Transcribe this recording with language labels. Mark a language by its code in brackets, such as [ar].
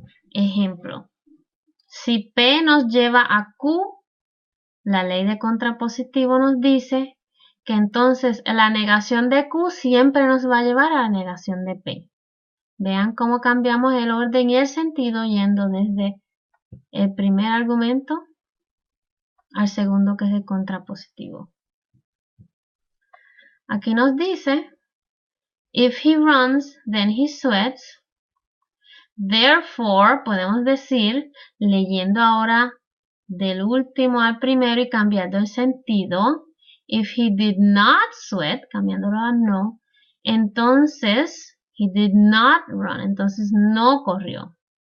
[es] Ejemplo, si P nos lleva a Q, la ley de contrapositivo nos dice que entonces la negación de Q siempre nos va a llevar a la negación de P. Vean cómo cambiamos el orden y el sentido yendo desde el primer argumento al segundo, que es el contrapositivo. Aquí nos dice, [en] if he runs, then he sweats. Therefore, [es] podemos decir, leyendo ahora del último al primero y cambiando el sentido, [en] if he did not sweat, [es] cambiándolo a no, entonces [en] he did not run, [es] entonces no corrió.